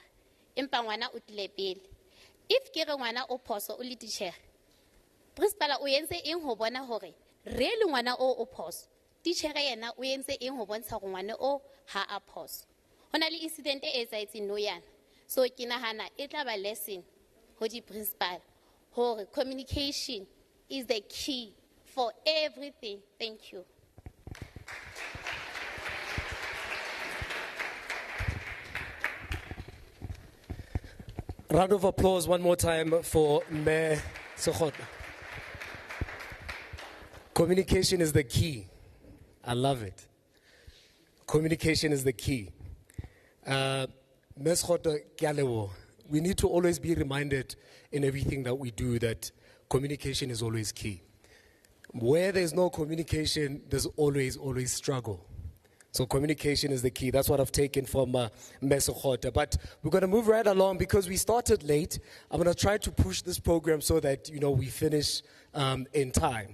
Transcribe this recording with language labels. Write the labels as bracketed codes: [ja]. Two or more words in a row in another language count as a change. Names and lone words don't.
[st] Empa ngwana o tlile pele. If ke re ngwana o phoso o le teacher, principal o entse eng ho bona hore really ngwana o phoso. Teacher yena o entse eng ho bontsha hore ngwana o ha a phoso. Hona le incident e etsaetseng no yana. So ke nahana e tla ba lesson ho di principal hore [en] communication is the key for everything. Thank you. Round of applause one more time for Mayor Sokhotla. Communication is the key. I love it. Communication is the key. Ms. [st] Sokhotla, ke a leboha. [en] We need to always be reminded in everything that we do that communication is always key. Where there's no communication, there's always struggle. So communication is the key. That's what I've taken from Ms. Sokhotla. But we're going to move right along because we started late. I'm going to try to push this program so that, we finish in time.